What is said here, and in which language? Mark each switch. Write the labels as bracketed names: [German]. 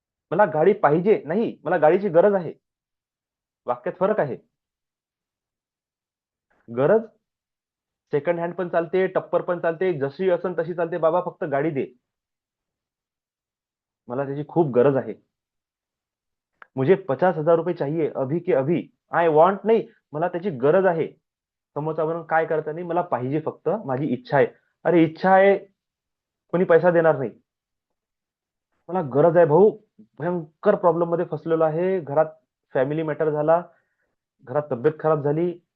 [Marathi] मला गाडी पाहिजे नाही, मला गाडीची गरज आहे. वाक्यात फरक आहे. गरज सेकंड हँड पण चालते, टप्पर पण चालते, जशी असन तशी चालते, बाबा फक्त गाडी दे, मला त्याची खूप गरज आहे. [Hindi] मुझे 50,000 रुपये चाहिए अभी के अभी. [English] I want [Marathi] नाही, मला त्याची गरज आहे. समोरचा म्हणून काय करता नाही, मला पाहिजे, फक्त माझी इच्छा आहे. अरे इच्छा आहे, कोणी पैसा देणार नाही. मला गरज आहे भाऊ, भयंकर प्रॉब्लेम मध्ये फसलेलो आहे, घरात फॅमिली मॅटर झाला, घरात तब्येत खराब झाली,